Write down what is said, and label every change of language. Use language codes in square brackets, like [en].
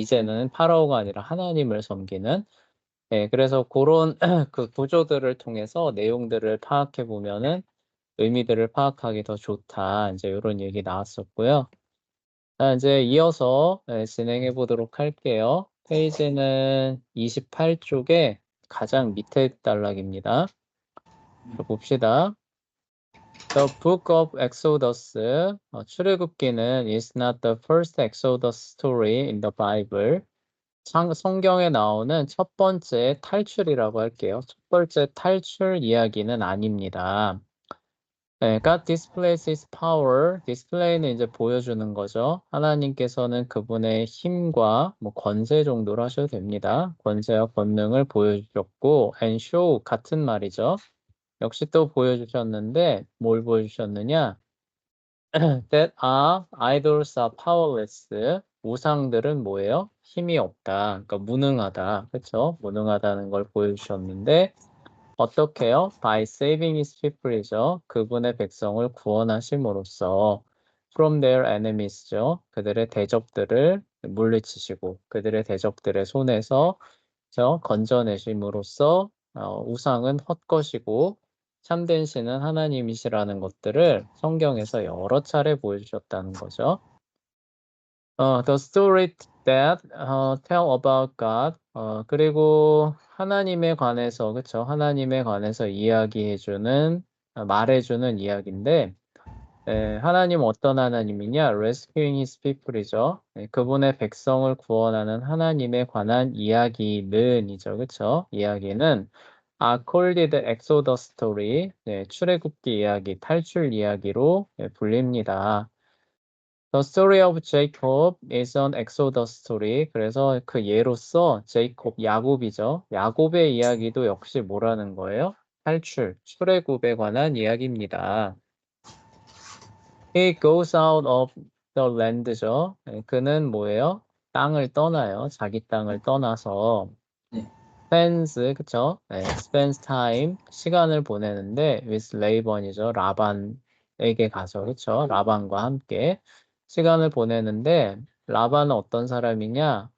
[ko] 이제는 파라오가 아니라 하나님을 섬기는. 네, 그래서 그런 그 구조들을 통해서 내용들을 파악해 보면은 의미들을 파악하기 더 좋다. 이제 이런 얘기 나왔었고요. 자, 이제 이어서 진행해 보도록 할게요. 페이지는 28쪽에 가장 밑에 단락입니다. 봅시다. [en] The Book of Exodus, [ko] 출애굽기는 [en] is not the first Exodus story in the Bible. [ko] 성경에 나오는 첫 번째 탈출이라고 할게요. 첫 번째 탈출 이야기는 아닙니다. [en] 네, God displays his power. [ko] 디스플레이는 이제 보여주는 거죠. 하나님께서는 그분의 힘과 뭐 권세 정도로 하셔도 됩니다. 권세와 권능을 보여주셨고, [en] and show [ko] 같은 말이죠. 역시 또 보여주셨는데, 뭘 보여주셨느냐? [en] That idols are powerless. [ko] 우상들은 뭐예요? 힘이 없다. 그러니까 무능하다. 그렇죠? 무능하다는 걸 보여주셨는데, 어떻게 해요? [en] By saving his people이죠. [ko] 그분의 백성을 구원하심으로써 [en] from their enemies [ko] 죠. 그들의 대적들을 물리치시고 그들의 대적들의 손에서 건져내심으로써 우상은 헛것이고 참된 신은 하나님이시라는 것들을 성경에서 여러 차례 보여주셨다는 거죠. [en] The story that tell about God. [ko] 그리고 하나님에 관해서, 그쵸? 하나님에 관해서 이야기해주는, 말해주는 이야기인데, 하나님 어떤 하나님이냐? [en] Rescuing his people이죠. [ko] 그분의 백성을 구원하는 하나님에 관한 이야기는이죠. 그쵸? 이야기는 [en] are called the Exodus story. [ko] 출애굽기 이야기, 탈출 이야기로 불립니다. [en] The story of Jacob is an Exodus story. [ko] 그래서 그 예로서 야곱이죠. 야곱의 이야기도 역시 뭐라는 거예요? 탈출, 출애굽에 관한 이야기입니다. [en] He goes out of the land죠. [ko] 그는 뭐예요? 땅을 떠나요. 자기 땅을 떠나서 네. [en] spends, [ko] 그쵸? [en] spends time, [ko] 시간을 보내는데 [en] with Laban이죠. [ko] 라반에게 가서, 그쵸? 라반과 함께 시간을 보내는데 라반은 어떤 사람이냐?